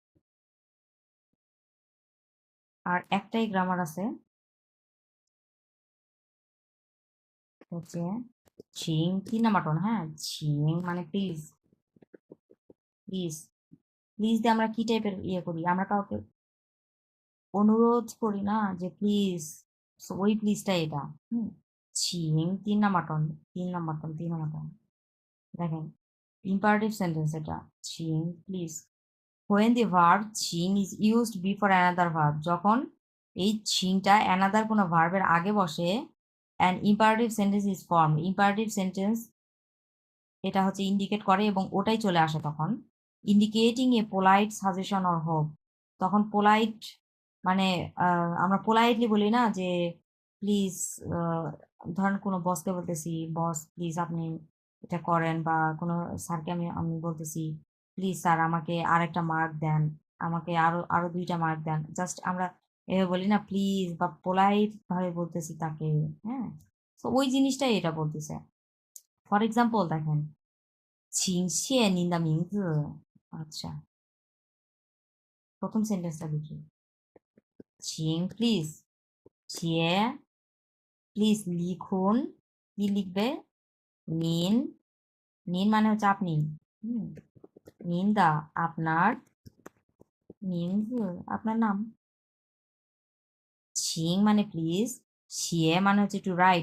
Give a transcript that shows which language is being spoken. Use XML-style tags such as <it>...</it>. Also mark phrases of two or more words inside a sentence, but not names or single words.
<bn>আর একটাই গ্রামার আছে, হচ্ছে ছিং, 3 নাম্বার টোন, হ্যাঁ ছিং মানে প্লিজ, প্লিজ, প্লিজ দিয়ে আমরা কি টাইপের ইয়ে করি, আমরা কাউকে অনুরোধ করি না যে প্লিজ, ওই প্লিজটা এটা। হুম, ছিং 3 নাম্বার টোন, 3 নাম্বার টোন, 3 নাম্বার টোন। দেখেন,</bn> <en>imperative sentence</en> <bn>এটা, ছিং প্লিজ।</bn> <en>when the verb ছিং is used before another verb,</en> <bn>যখন এই ছিংটা অ্যানাদার কোনো ভার্বের আগে বসে,</bn> <en>and imperative sentence is form, imperative sentence</en> <bn>এটা হচ্ছে ইন্ডিকেট করে এবং ওটাই চলে আসে তখন,</bn> <en>indicating a polite suggestion or hope.</en> <bn>তখন পোলাইট মানে আমরা পোলাইটলি বলি না যে প্লিজ, ধরেন কোনো বসকে বলতেছি,</bn> <en>boss please</en> <bn>আপনি এটা করেন, বা কোনো স্যারকে আমি আমি বলতেছি,</bn> <en>please sir</en> <bn>আমাকে আরেকটা মার্ক দেন, আমাকে আরো আরো 2টা মার্ক দেন, জাস্ট আমরা এভাবে বলি না প্লিজ, বা পোলাইট ভাবে বলতেছি তাকে, হ্যাঁ। তো ওই জিনিসটাই এটা বলতেছে।</bn> <en>for example</en> <bn>দেখেন,</bn> <zh>请谢您的名字।</zh> <bn>আচ্ছা, প্রথম সেন্টেন্সটা লিখি, ছিং প্লিজ, ছিয়ে প্লিজ লিখুন, কি লিখবে, নিন, নিন মানে হচ্ছে আপনি, হুম,</bn> <zh>您的</zh> <bn>আপনার, নিন আপনার নাম, ছিং মানে প্লিজ, শিয়ে মানে হচ্ছে</bn> <en>to write.</en>